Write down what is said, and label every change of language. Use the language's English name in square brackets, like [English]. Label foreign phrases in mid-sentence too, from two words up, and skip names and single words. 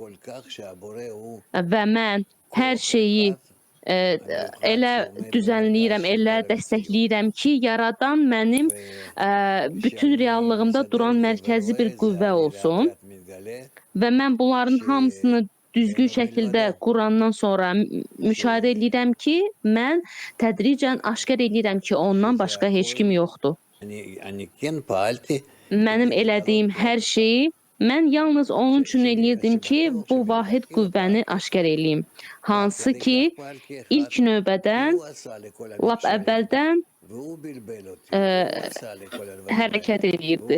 [Azerbaijani] və mən hər şeyi elə düzənləyirəm, elə dəstəkləyirəm ki, yaradan mənim bütün reallığımda duran mərkəzi bir qüvvə olsun və mən bunların hamısını düzgün şəkildə qurandan sonra müşahidə edirəm ki, mən tədricən aşkar edirəm ki, ondan başqa heç kim yoxdur. [Hebrew] אני כן פעלתי [Azerbaijani] Mənim elədiyim hər şeyi mən yalnız onun üçün eləyirdim ki, bu vahid qüvvəni aşkar eləyim. Hansı ki, ilk növbədən, lap əvvəldən hərəkət edirdi.